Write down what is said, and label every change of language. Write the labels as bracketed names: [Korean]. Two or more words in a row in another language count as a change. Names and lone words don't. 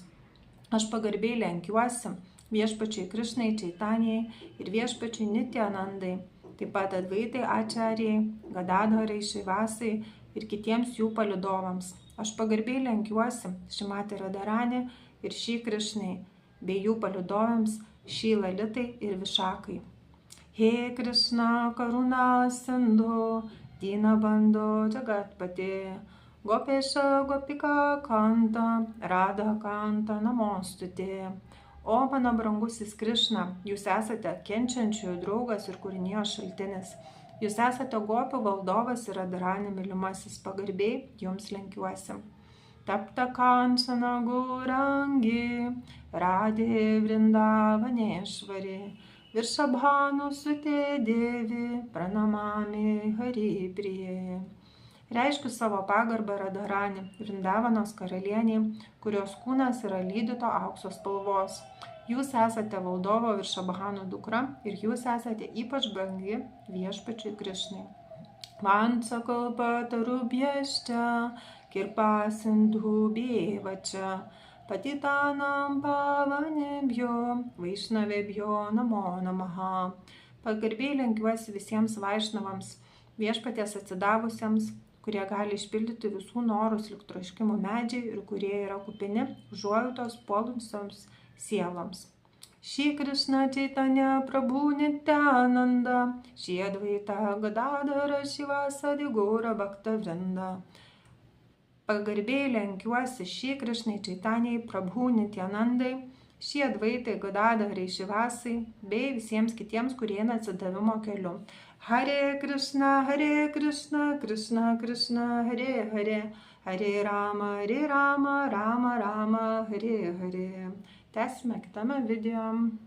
[Lithuanian] Aš pagarbiai lenkiuosi viešpačiui Krišnai Čaitanijai ir viešpačiui Nityanandai, taip pat Advaitai Ačarijai, Gadadharai Šrivasai ir kitiems jų palydovams. Aš pagarbiai lenkiuosi Šrimati Radharani ir Šri Krišnai, bei jų palydovams Šri Lalitai ir Višakai. [Sanskrit] हे कृष्ण करुणा सिन्धु दीनबन्धो जगत्पते गोपेश गोपिका कान्त राधा कान्त नमोस्तुते. [Lithuanian] O mano brangusis Krišna, jūs esate kenčiančiųjų draugas ir kūrinijos šaltinis. Jūs esate gopių valdovas ir Radharani mylimasis, pagarbiai jums lenkiuosi. [Sanskrit] तप्त काञ्चन गौराङ्गि राधे वृन्दावनेश्वरि वृषभानु सुते देवि प्रणमामि हरि प्रिये. [Lithuanian] Reiškiu savo pagarbą Radharani, Vrindavanos karalieniai, kurios kūnas yra lydyto aukso spalvos. Jūs esate valdovo Viršabhano dukra ir jūs esate ypač brangi viešpačiui Krišnai. [Sanskrit] वांसकल्पतरुभ्यश्च किर्पा सिन्धुभ्येवच पतितानां पावनेभ्यो वैष्णवेभ्यो नमो नमः. [Lithuanian] Pagarbiai lenkiuosi visiems vaišnavams, viešpaties atsidavusiems, kurie gali išpildyti visų norus lyg troškimų medžiai ir kurie yra kupini užuojautos puolusioms sieloms. [Sanskrit] श्री कृष्ण चैतन्य प्रभु नित्यानन्द, श्री अद्वैत गदाधर श्रीवासादि गौर भक्त वृन्द. [Lithuanian] Pagarbiai lenkiuosi Šri Krishnai Čaitanijai, Prabhu Nityanandai, Šri Advaitai Gadadharai Šrivasai bei visiems kitiems, kurie eina atsidavimo keliu. [Sanskrit] हरे कृष्ण, कृष्ण कृष्ण, हरे हरे, हरे राम, राम राम, हरे हरे. [Lithuanian] Tęsime kitame video.